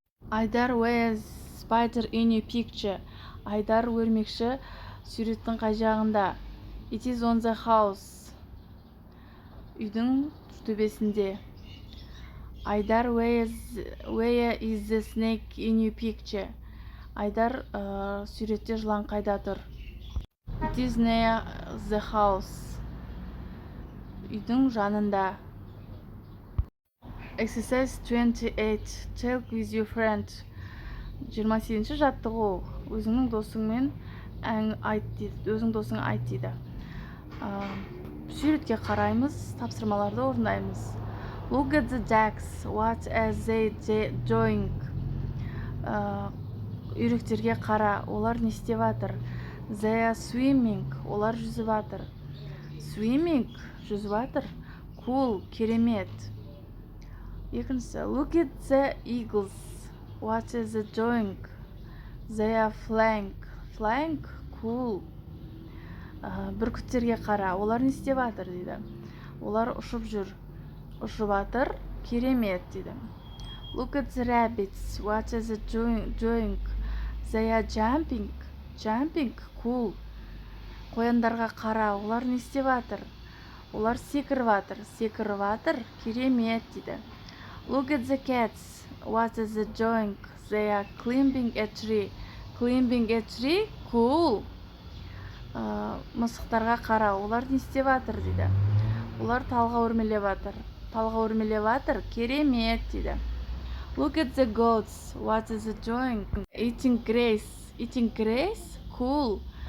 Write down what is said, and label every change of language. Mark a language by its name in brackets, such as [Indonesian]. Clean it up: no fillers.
[English] Айдар, where's spider in your picture? [Kazakh] Айдар, өрмекші суреттің қай жағында? [English] It is on the house. [Kazakh] Үйдің төбесінде. [English] Айдар, where is the snake in your picture? [Kazakh] Айдар, суретте жылан қайда тұр? [English] It is near the house. [Kazakh] Үйдің жанында. [English] Exercise 28. Talk with your friend. [Kazakh] 28 жаттығу. Өзіңнің досыңмен айт дейді. Өзің досың айт дейді. Суретке қараймыз, тапсырмаларды орындаймыз. [English] Look at the ducks. What are they doing? [Kazakh] Үйректерге қара, олар не істеп жатыр? [English] They are swimming. [Kazakh] Олар жүзіп жатыр. Swimming, жүзіп жатыр. Cool, керемет. [English] Екіншісі, look at the eagles. What are they doing? They are flying. Flying, cool. [Kazakh] Бүркіттерге қара, олар не істеп жатыр дейді. Олар ұшып жүр. Ұшып жатыр, керемет дейді. [English] Look at the rabbits. What is it doing? They are jumping. Jumping, cool. [Kazakh] Қояндарға қара, олар не істеп жатыр? Олар секіріп жатыр. Секіріп жатыр, керемет дейді. [English] Look at the cats. What is it doing? They are climbing a tree. Climbing a tree, cool. [Kazakh] Мысықтарға қара, олар не істеп жатыр дейді. Олар талға өрмелеп жатыр. Талға өрмелеп жатыр, керемет дейді. [English] Look at the goats. What is it doing? Eating grass. Eating grass? Cool.